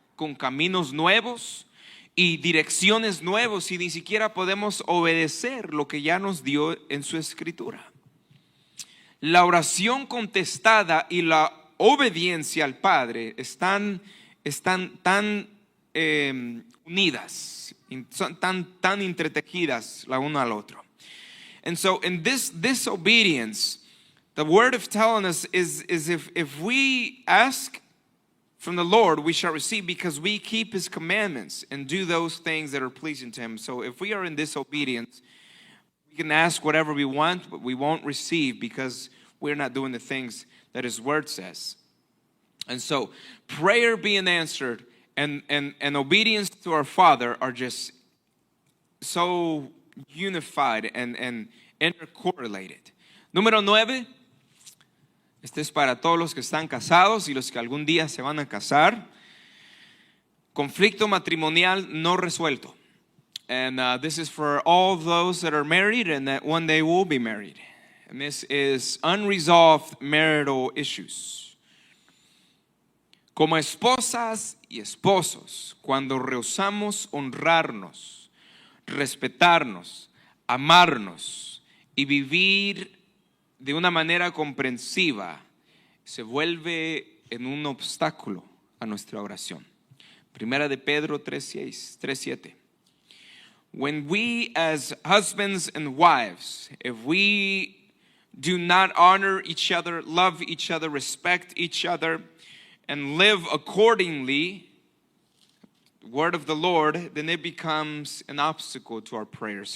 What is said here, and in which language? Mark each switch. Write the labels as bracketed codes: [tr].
[es] con caminos nuevos y direcciones nuevos y ni siquiera podemos obedecer lo que ya nos dio en su escritura. La oración contestada y la obediencia al Padre están tan unidas, son tan entretejidas la una al otro. [en] And so in this disobedience, the word of telling us is if we ask from the Lord, we shall receive, because we keep his commandments and do those things that are pleasing to him. So if we are in disobedience, we can ask whatever we want, but we won't receive because we're not doing the things that his word says. And so prayer being answered and obedience to our Father are just so unified and intercorrelated. [es] Número 9. Este es para todos los que están casados y los que algún día se van a casar. Conflicto matrimonial no resuelto. [en] And this is for all those that are married and that one day will be married. And this is unresolved marital issues. [es] Como esposas y esposos, cuando rehusamos honrarnos, respetarnos, amarnos y vivir de una manera comprensiva, se vuelve en un obstáculo a nuestra oración. Primera de Pedro 3:7. [en] When we as husbands and wives, if we do not honor each other, love each other, respect each other, and live accordingly, the word of the Lord, then it becomes an obstacle to our prayers.